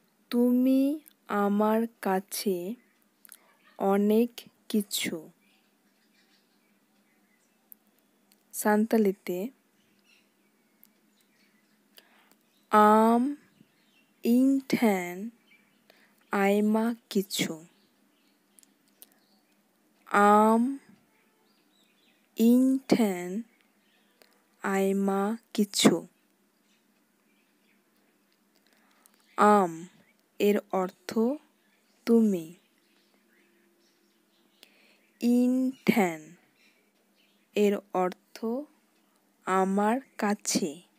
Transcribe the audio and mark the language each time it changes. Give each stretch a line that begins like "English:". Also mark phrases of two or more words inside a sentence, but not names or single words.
Bangla: তুমি আমার কাছে অনেক কিছু।
Santali: সান্তালিতে আম ᱤᱧ ᱴᱷᱮᱱ ᱟᱭᱢᱟ ᱠᱤᱪᱷᱩ। ᱟᱢ ᱤᱧ ᱴᱷᱮᱱ ᱟᱭᱢᱟ কিছু।
Bangla: আম এর অর্থ তুমি।
Santali: ᱤᱧ ᱴᱷᱮᱱ
Bangla: এর অর্থ আমার কাছে।